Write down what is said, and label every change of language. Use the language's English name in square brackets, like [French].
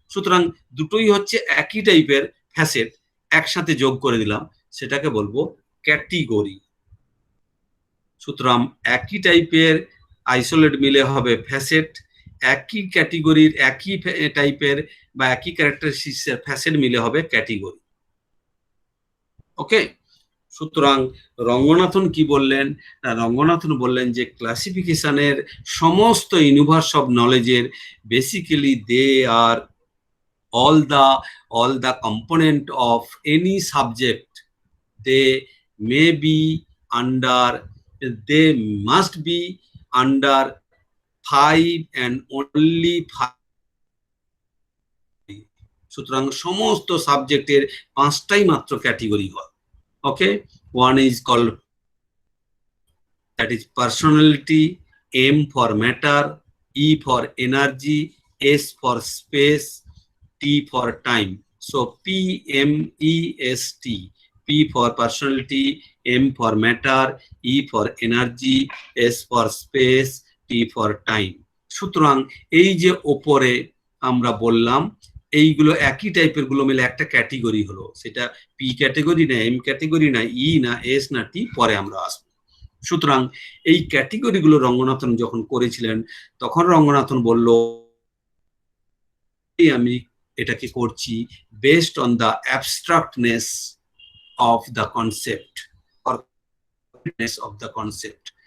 [Bangla] সুতরাং দুটোই হচ্ছে একই টাইপের ফ্যাসেট, একসাথে যোগ করে দিলাম, সেটাকে বলবো ক্যাটেগরি। সুতরাং একই টাইপের আইসোলেট মিলে হবে ফ্যাসেট, একই ক্যাটেগরির একই টাইপের বা একই ক্যারেক্টারিস্টিক্সের ফ্যাসেট মিলে হবে ক্যাটেগরি। ওকে, সুতরাং রঙ্গনাথন কি বললেন? রঙ্গনাথন বললেন যে ক্লাসিফিকেশনের সমস্ত [English] Universe of নলেজের basically they are all the component of any subject, they may be under, they must be under 5 and only 5. [Bangla] সুতরাং সমস্ত সাবজেক্টের 5টাই মাত্র ক্যাটেগরি হয়। [English] Okay, one is called, that is personality, M for matter, E for energy, S for space, T for time. So PMEST, P for personality, M for matter, E for energy, S for space, T for time. [Bangla] সুতরাং এই যে ওপরে আমরা বললাম এইগুলো একই টাইপের গুলো মিলে একটা ক্যাটেগরি হলো, সেটা পি ক্যাটেগরি না, এম ক্যাটেগরি না, ই না, এস না, টি, পরে আমরা আসবো। সুতরাং এই ক্যাটেগরি গুলো রঙ্গনাথন যখন করেছিলেন তখন রঙ্গনাথন বলল আমি এটাকে করছি [English] based on the abstractness of the concept [Bangla] or of the concept.